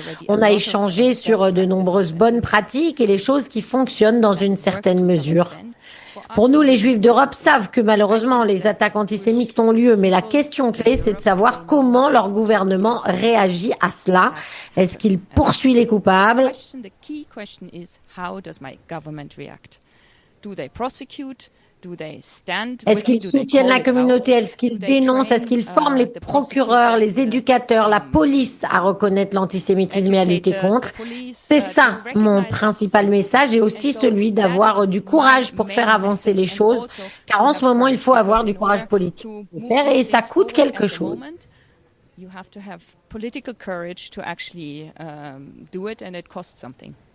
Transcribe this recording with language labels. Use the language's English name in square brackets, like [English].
[French] On a échangé sur de nombreuses bonnes pratiques et les choses qui fonctionnent dans une certaine mesure. Pour nous, les Juifs d'Europe savent que malheureusement, les attaques antisémites ont lieu, mais la question clé, c'est de savoir comment leur gouvernement réagit à cela. Est-ce qu'il poursuit les coupables? [English] The key question is, how does my government react? Do they prosecute? Do they stand? [French] Est-ce qu'ils soutiennent la communauté? Est-ce qu'ils dénoncent? Est-ce qu'ils forment les procureurs, les éducateurs, la police à reconnaître l'antisémitisme et à lutter contre? C'est ça mon principal message et aussi celui d'avoir du courage pour faire avancer les choses. Car en ce moment, il faut avoir du courage politique pour le faire et ça coûte quelque chose. [English] You have to have political courage to actually do it, and it costs something.